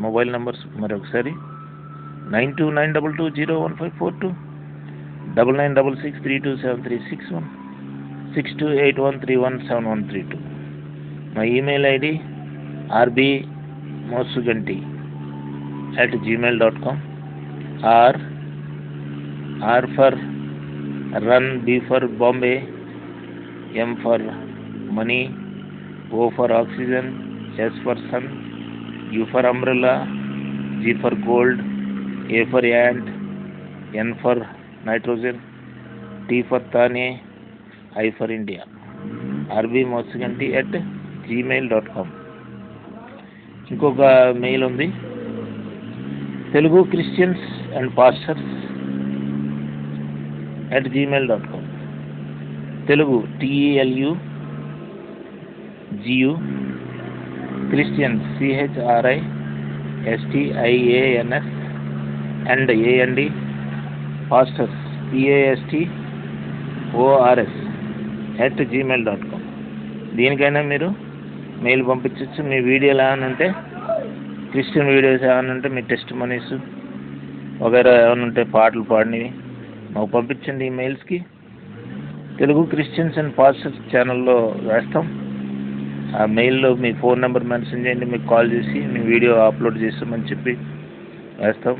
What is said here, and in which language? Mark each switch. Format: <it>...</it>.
<te>Mobile numbers మరొకసారి 9292015542, 9966327361, 6281317132. మా email ID rbmosuganti@gmail.com.</te> <en>R for run, B for Bombay, M for money, O for oxygen, S for sun, U for umbrella, G for gold, A for ant, N for nitrogen, T for Thane, I for India. rbmorsiganti@gmail.com.</en> <te>ఇంకొక mail ఉంది, Telugu Christians and pastors @gmail.com. Telugu TELUGU Christians CHRISTIANS and AND pastors PASTORS @gmail.com. దీనికైనా మీరు mail పంపించవచ్చు. మీ వీడియోలు ఏమైనా ఉంటే, Christian videos ఏమైనా ఉంటే, మీ test మనీస్ వగైరా ఏమైనా ఉంటే, పాటలు పాడినవి మాకు పంపించండి ఈ మెయిల్స్కి. తెలుగు క్రిస్టియన్స్ అండ్ పాస్టర్స్ ఛానల్లో వేస్తాం. ఆ మెయిల్లో మీ ఫోన్ నెంబర్ మెన్షన్ చేయండి, మీకు కాల్ చేసి మీ వీడియో అప్లోడ్ చేస్తామని చెప్పి వేస్తాం.</te>